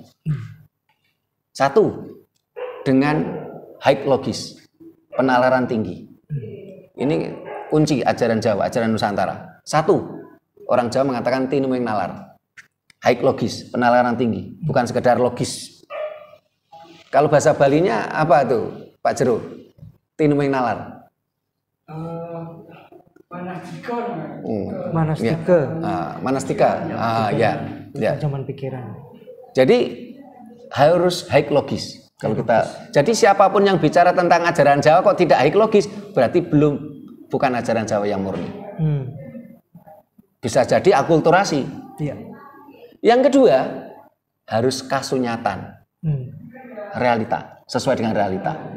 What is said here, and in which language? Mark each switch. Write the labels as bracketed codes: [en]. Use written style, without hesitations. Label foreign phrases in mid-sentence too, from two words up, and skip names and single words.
[id] 1, dengan high logis, penalaran tinggi. Ini kunci ajaran Jawa, ajaran Nusantara. 1, orang Jawa mengatakan [jv] tinumeng nalar. [id] High logis, penalaran tinggi, bukan sekedar logis. Kalau bahasa Balinya apa tuh, Pak Jero? [jv] Tinumeng nalar. Manastika. [id] Ya. Zaman pikiran. Jadi harus high logis. Kalau kita, jadi siapapun yang bicara tentang ajaran Jawa kok tidak high logis, berarti bukan ajaran Jawa yang murni. Bisa jadi akulturasi. Yang kedua, harus kasunyatan, realita, sesuai dengan realita.